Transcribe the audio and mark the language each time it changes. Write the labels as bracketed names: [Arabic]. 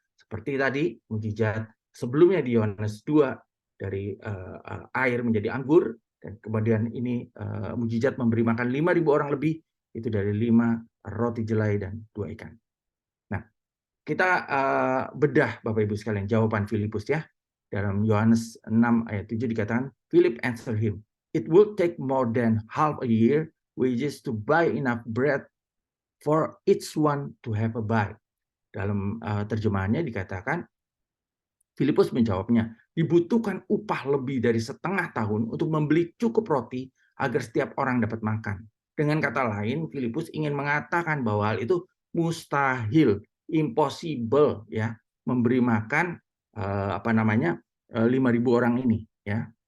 [Indonesian] Seperti tadi mujizat sebelumnya di Yohanes 2 dari air menjadi anggur, dan kemudian ini mujizat memberi makan 5.000 orang lebih, itu dari 5 roti jelai dan 2 ikan. Nah, kita bedah Bapak Ibu sekalian jawaban Filipus, ya. Dalam Yohanes 6 ayat 7 dikatakan, [English] Philip answered him, "It will take more than half a year wages to buy enough bread for each one to have a bite." [Indonesian] Dalam terjemahannya dikatakan, Filipus menjawabnya, dibutuhkan upah lebih dari setengah tahun untuk membeli cukup roti agar setiap orang dapat makan. Dengan kata lain, Filipus ingin mengatakan bahwa hal itu mustahil, impossible, ya, memberi makan 5.000 orang ini, ya.